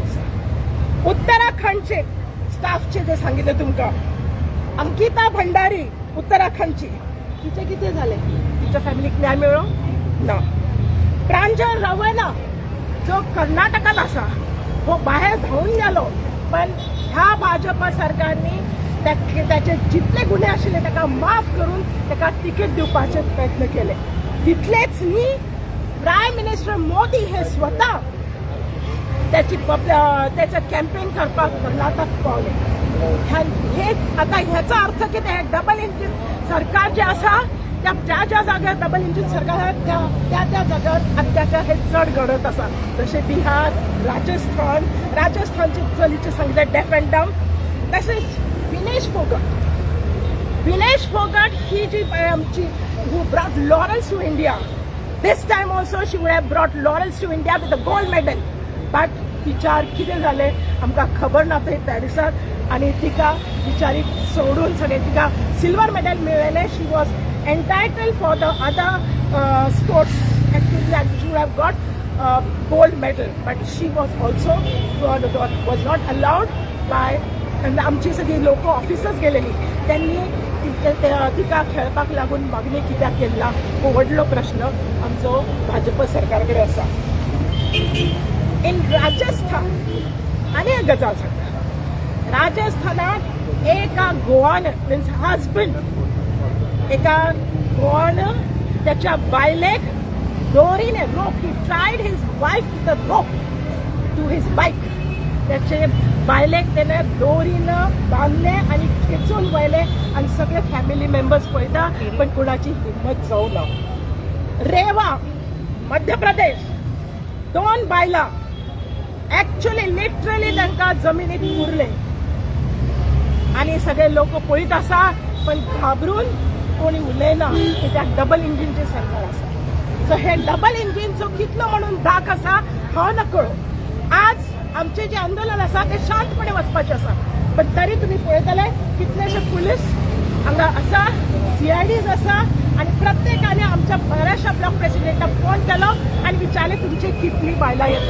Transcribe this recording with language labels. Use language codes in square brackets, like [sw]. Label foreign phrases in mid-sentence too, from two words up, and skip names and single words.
[kok] उत्तराखंडचे स्टाफचे जे सांगितले तुमका, अंकिता भंडारी उत्तराखंडची, तिचे किती झाले, तिच्या फॅमिलीक न्याय मिळो ना. प्रांजल रवैना जो कर्नाटकात असा हो बाहेर धावून गेलो, पण ह्या भाजप सरकारने त्याचे जितले गुन्हे आशिल्ले ताका माफ करून ताका तिकीट दिवपाचे प्रयत्न केले. तितलेच न्ही, [en] Prime Minister [kok] मोदी हे स्वतः त्याचं कॅम्पेन करपाक कर्नाटक पावले. हे आता ह्याचा अर्थ किती आहे, [en] double engine [kok] सरकार जे असा त्या जाग्यार [en] double engine [kok] सरकार त्या जाग्यार अत्याचार हे चड घडत असा. जसे बिहार, राजस्थानचे चलीचे सांगितले [en] deaf and dumb. [kok] तसेच विनेश फोगट ही जी आमची [en] who brought laurels to India. This time also she would have brought laurels to India with a gold medal. [kok] But तिच्यार कितें जालें आमकां खबर ना थंय पॅरिसात आणि तिका बिचारी सोडून सगळे तिका सिल्वर मेडल मेळयलें. [en] She was entitled for the other sports activity and she would have got gold medal, but she was also was not allowed by. [kok] आमची सगळी लोक ऑफिसर्स गेलेली त्यांनी तिका खेळपाक लागून मागणी कित्याक केला हो व्हडलो प्रश्न आमचो भाजप सरकाराकडे आसा. इन राजस्थान आनी एक गजाल सांगता, राजस्थानात एका गोवान [en] means husband [kok] एका गोवान त्याच्या बायलेक दोरीने रोप, [en] he tried his wife with a rope to his bike [kok] त्याचे बायलेक त्याने दोरीनं बांधले आणि खेचून वयले आणि सगळे [en] family members [kok] पळता पण कुणाची हिंमत जाऊ ना. रेवा मध्य प्रदेश 2 बायला [en] actually literally [kok] त्यांना जमिनीत पुरले आणि सगळे लोक पळीत असा पण घाबरून कोणी उलयना की त्या डबल इंजिनचे सरकार असा. सो हे डबल इंजिनचो कितलो म्हणून धाक असा हांव न कळो. आज आमचे जे आंदोलन असा ते शांतपणे वचपाचे असा पण तरी तुम्ही पळयतले कितलेशे पुलीस हांगा असा, CIDs असा आणि प्रत्येकाने आमच्या बऱ्याचशा ब्लॉक प्रेसिडेंटाक फोन केलो आणि विचारले तुमची कितली बायलां येता.